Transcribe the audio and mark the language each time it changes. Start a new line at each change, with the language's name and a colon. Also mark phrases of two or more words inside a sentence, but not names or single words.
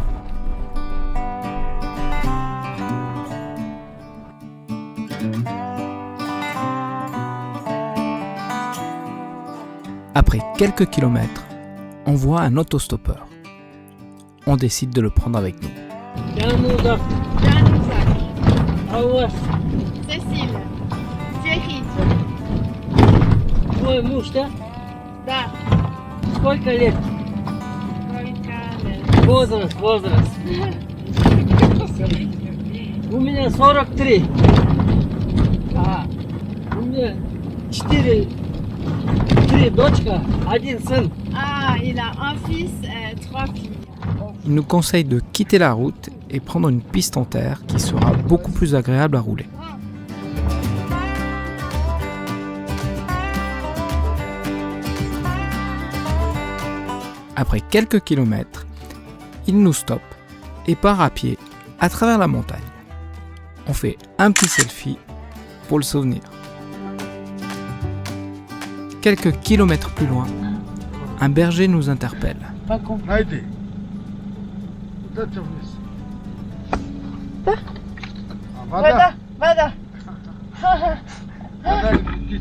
French: Après quelques kilomètres, on voit un autostoppeur. On décide de le prendre avec nous. Januzak, Аввас, Cécile, Thierry,
Russian: твой муж, да? да, Сколько лет? только Возраст. У меня 43. Ага. У меня 3 дочка, 1 сын.
French: Ah, il a un fils et 3 filles. Il nous conseille de quitter la route et prendre une piste en terre qui sera beaucoup plus agréable à rouler. Après quelques kilomètres, il nous stoppe et part à pied à travers la montagne. On fait un petit selfie pour le souvenir. Quelques kilomètres plus loin, un berger nous interpelle.
Russian: Haydi. Куда ты вниз? Да. Вода. Вода. Вода летит.